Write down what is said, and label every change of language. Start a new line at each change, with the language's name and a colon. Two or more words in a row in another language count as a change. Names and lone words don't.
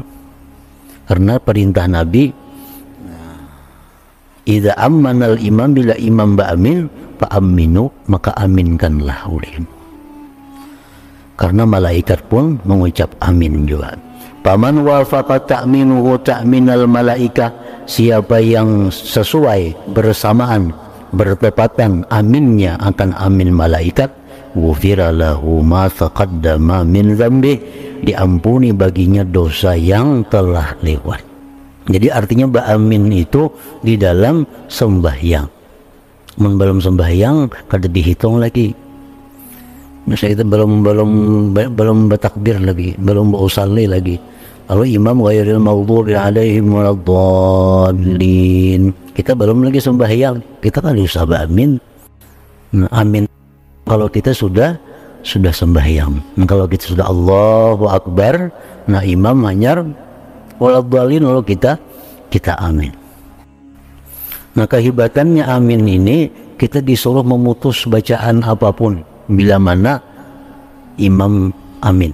Indonesian: Karena perintah Nabi,
Arabic: إذا أمن الإمام,
Indonesian: bila imam ba'amin fa'aminu, maka aminkanlah olehmu. Karena malaikat pun mengucap amin juga.
Arabic: فمن وافق تأمينه تأمين الملائكة,
Indonesian: siapa yang sesuai, bersamaan, bertepatan aminnya akan amin malaikat,
Arabic: غفر له ما تقدم من ذنبه,
Indonesian: diampuni baginya dosa yang telah lewat. Jadi artinya ba'amin itu di dalam sembahyang. Belum sembahyang kada dihitung lagi. Misalnya kita belum bertakbir lagi, belum berusalli lagi. Lalu imam
Arabic: غير المغضوب عليهم ولا الضالين,
Indonesian: kita belum lagi sembahyang, kita kan usah ba'amin. Nah, amin kalau kita sudah sembahyang. Nah, kalau kita sudah
Arabic: الله أكبر,
Indonesian: nah imam hanyar waladdallin, lalu kita amin. Nah, kehebatannya amin ini, kita disuruh memutus bacaan apapun bila mana imam amin.